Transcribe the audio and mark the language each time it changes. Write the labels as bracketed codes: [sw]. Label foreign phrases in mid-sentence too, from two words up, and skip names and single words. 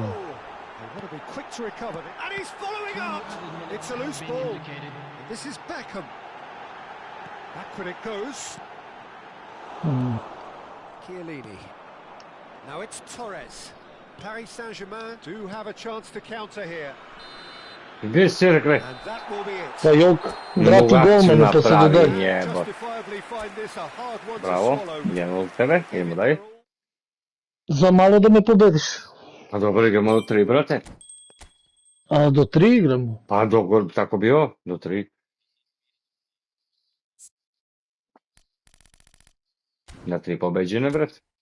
[en] They want to be quick to recover it, and he's following up! It's a loose ball. And this is Beckham. Backward it goes. Chiellini. Now it's Torres. Paris Saint-Germain do have a chance to counter here. [sr] Gdje si rekli? [en] And that will be it. [sr] Pa jok, Mogu vrati akciju golmanu to se napravi, dodaje. jebot. [en] Justifiably find this a hard one to [sr] Bravo, [en] swallow. [sr] idemo od tebe, idemo dalje. Za malo da me pobediš. Pa dobro, igramo do 3, brate. A do 3 igramo. Pa tako bio, do 3. Na 3 pobeđene, brate.